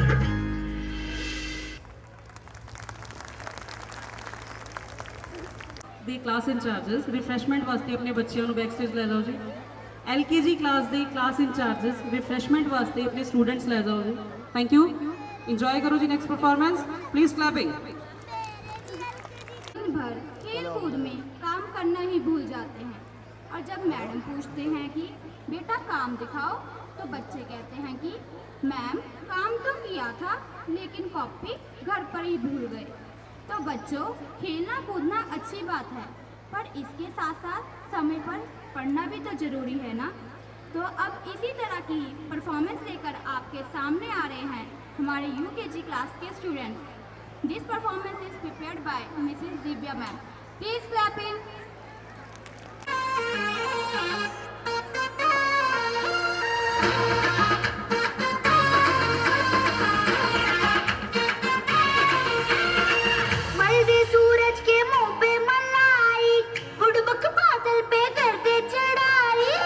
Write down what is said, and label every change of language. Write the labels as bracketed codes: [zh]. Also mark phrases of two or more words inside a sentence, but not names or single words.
[pa] ਦੇ [en] class incharges refreshment [pa] ਵਾਸਤੇ ਆਪਣੇ ਬੱਚਿਆਂ ਨੂੰ [en] back stage [pa] ਲੈ ਜਾਓ ਜੀ। LKG ਕਲਾਸ ਦੇ [en] class incharges refreshment [pa] ਵਾਸਤੇ ਆਪਣੇ ਸਟੂਡੈਂਟਸ ਲੈ ਜਾਓ ਜੀ। [en] Thank you. [hi] एंजॉय करो जी [en] next performance please clapping. [hi] दिन भर खेल कूद में काम करना ही भूल जाते हैं और जब मैडम पूछते हैं कि बेटा काम दिखाओ तो बच्चे कहते हैं कि मैम काम तो किया था लेकिन कॉपी घर पर ही भूल गए। तो बच्चों खेलना कूदना अच्छी बात है पर इसके साथ साथ समय पर पढ़ना भी तो जरूरी है ना। तो अब इसी तरह की परफॉर्मेंस लेकर आपके सामने आ रहे हैं हमारे UKG क्लास के स्टूडेंट। [en] This performance is prepared by Mrs. Divya ma'am. Please clap in. [hi] मलदे सूरज के मुंह पे मलाई बुड़बक बादल पे कर दे चढ़ाई।